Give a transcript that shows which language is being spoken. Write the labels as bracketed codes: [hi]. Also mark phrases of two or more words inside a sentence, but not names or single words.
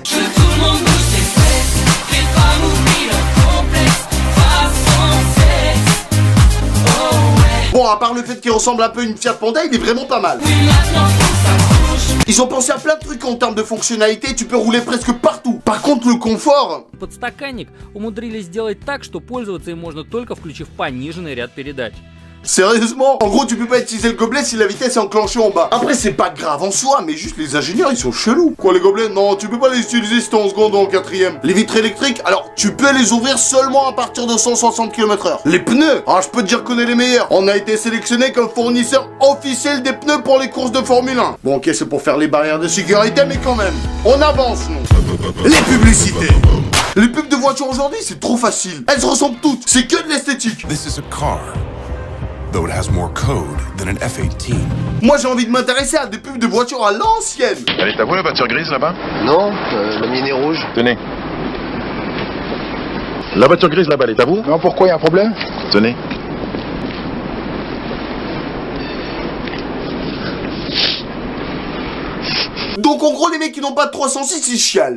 [fr] Bon, à part le fait qu'il ressemble un peu à une Fiat Panda, il est vraiment pas mal. Ils ont pensé à plein de trucs en termes de fonctionnalité, tu peux rouler presque partout. Par contre, le confort... [ru] Подстаканник умудрились сделать так, что пользоваться им можно только включив пониженный ряд передач. [fr] Sérieusement? En gros, tu peux pas utiliser le gobelet si la vitesse est enclenchée en bas. Après, c'est pas grave en soi, mais juste les ingénieurs, ils sont chelous. Quoi, les gobelets? Non, tu peux pas les utiliser si t'es en seconde ou en quatrième. Les vitres électriques, alors, tu peux les ouvrir seulement à partir de 160 km/h. Les pneus, ah, je peux te dire qu'on est les meilleurs. On a été sélectionné comme fournisseur officiel des pneus pour les courses de Formule 1. Bon, ok, c'est pour faire les barrières de sécurité, mais quand même, on avance, nous. Les publicités. Les pubs de voitures aujourd'hui, c'est trop facile. Elles se ressemblent toutes, c'est que de l'esthétique. [en] This is a car, though it has more code than an F-18. [fr] Moi, j'ai envie de m'intéresser à des pubs de voitures à l'ancienne. Elle est à vous la voiture grise là-bas? Non, la mienne est rouge. Tenez. La voiture grise là-bas, elle est à vous? Non, pourquoi, y a un problème? Tenez. Donc en gros, les mecs qui n'ont pas de 306, ils chialent.